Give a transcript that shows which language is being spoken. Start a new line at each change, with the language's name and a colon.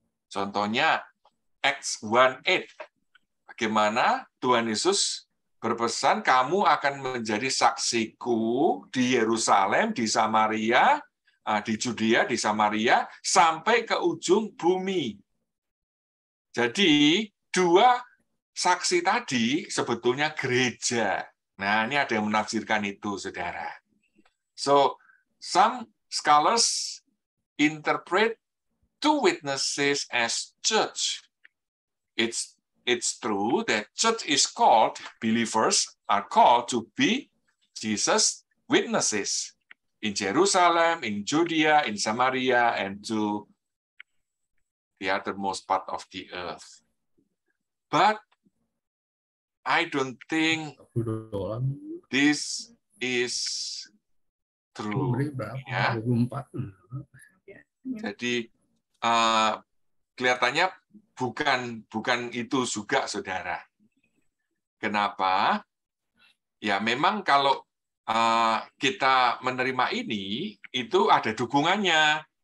Indonesian: Contohnya Acts 1:8. Bagaimana Tuhan Yesus berpesan, kamu akan menjadi saksiku di Yerusalem, di Samaria, di Judea, di Samaria, sampai ke ujung bumi. Jadi, dua saksi tadi sebetulnya gereja. Nah, ini ada yang menafsirkan itu, saudara.
English: So, some scholars interpret two witnesses as church. It's true that church is called, believers are called to be Jesus' witnesses in Jerusalem, in Judea, in Samaria, and to the uttermost part of the earth. But I don't think this is true.
Indonesian: Ya. Jadi kelihatannya bukan itu juga, saudara. Kenapa? Ya memang kalau kita menerima ini, itu ada dukungannya.